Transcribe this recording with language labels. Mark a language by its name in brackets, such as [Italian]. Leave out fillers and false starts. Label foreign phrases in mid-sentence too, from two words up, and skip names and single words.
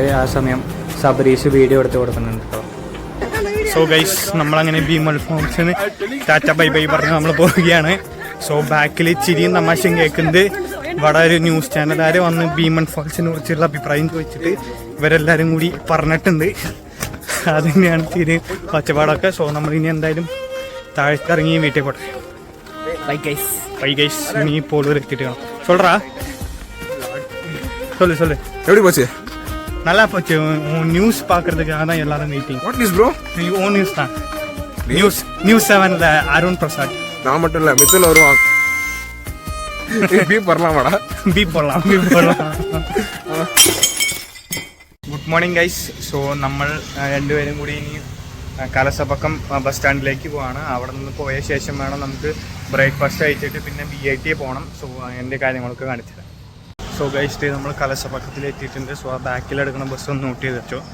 [Malayalam] ആ സമയം സബരീഷ് വീഡിയോ എടുത്ത് കൊടുക്കുന്നുണ്ട് കേട്ടോ. [English] so guys, [Malayalam] നമ്മളങ്ങനെ ഭീമൻ ഫോൾസിന് [English] tata bye bye [Malayalam] പറഞ്ഞ് നമ്മൾ പോവുകയാണ്. സോ ബാക്കിൽ ചിരിയും തമാശയും കേൾക്കുന്നത് ഇവിടെ ഒരു ന്യൂസ് ചാനലുകാർ വന്ന് ഭീമൻ ഫോൾസിനെ കുറിച്ചുള്ള അഭിപ്രായം ചോദിച്ചിട്ട് ഇവരെല്ലാവരും കൂടി പറഞ്ഞിട്ടുണ്ട്. അത് തന്നെയാണ് ചിരി പച്ചപ്പാടൊക്കെ. സോ നമ്മളിനി എന്തായാലും താഴ്ത്തിറങ്ങി വീട്ടിൽ പോട്ടെ. [English] bye guys, [Tamil] நீ போலூர் எடுத்துட்டு சொல்றா. சொல்லு எப்படி போச்சு? நல்லா போச்சு. உன் நியூஸ் பார்க்கறதுக்காக தான் எல்லாரும் வெயிட்டிங். [English] what news bro? own news [Tamil] தான். நியூஸ் 7ல அருண் பிரசாத். நான் மட்டும் இல்ல, மித்துன் வருவான். பீப் வரலாமாடா? பீப் போடலாம். [English] good morning guys. [Malayalam] സോ നമ്മൾ രണ്ടുപേരും കൂടി ഇനി കലസപക്കം ബസ് സ്റ്റാൻഡിലേക്ക് പോവാണ്. അവിടെ നിന്ന് പോയ ശേഷം വേണം നമുക്ക് ബ്രേക്ക്ഫാസ്റ്റ് കഴിച്ചിട്ട് പിന്നെ BIT പോകണം. സോ അതിൻ്റെ കാര്യങ്ങളൊക്കെ കാണിച്ചു തരാം. [English] so guys, [Malayalam] നമ്മൾ കലസപക്കത്തിൽ എത്തിയിട്ടുണ്ട്. സോ ആ ബാക്കിലെടുക്കുന്ന ബസ് ഒന്ന് നോട്ട് ചെയ്ത് വെച്ചോ.